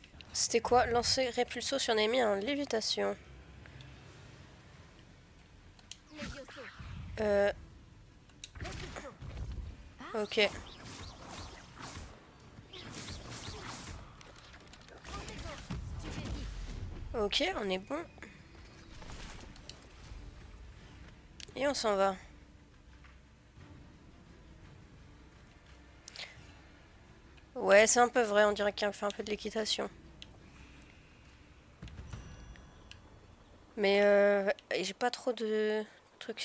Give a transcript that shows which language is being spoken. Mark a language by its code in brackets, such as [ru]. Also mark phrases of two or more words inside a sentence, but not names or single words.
[fr] C'était quoi? Lancer Répulso sur un ennemi en lévitation. Levioso. Euh, Repulso. ok. Protego. Stupéfie. Ok, on est bon. Et on s'en va. Ouais, c'est un peu vrai, on dirait qu'il fait un peu de l'équitation. Mais j'ai pas trop de trucs.